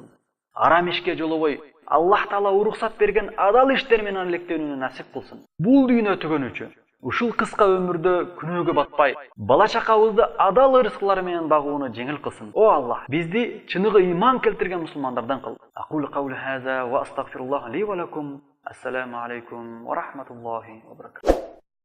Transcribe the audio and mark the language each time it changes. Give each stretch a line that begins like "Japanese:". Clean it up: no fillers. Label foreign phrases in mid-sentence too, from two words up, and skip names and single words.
Kyrgyz: Арам ишке жолобой Аллах Таала уруксат берген адал иштер менен алектенүүнү насип кылсын. Бул дүйнө түгөнүчү ушул кыска өмүрдө күнөөгө батпай, бала чакабызды адал ырыскылар менен багууну жеңил кылсын. О Аллах, бизди чыныгы ыйман келтирген мусулмандардан кыл.
Arabic: أقول قولي هذا وأستغفر الله لي ولكم. السلام عليكم ورحمة الله وبركاته.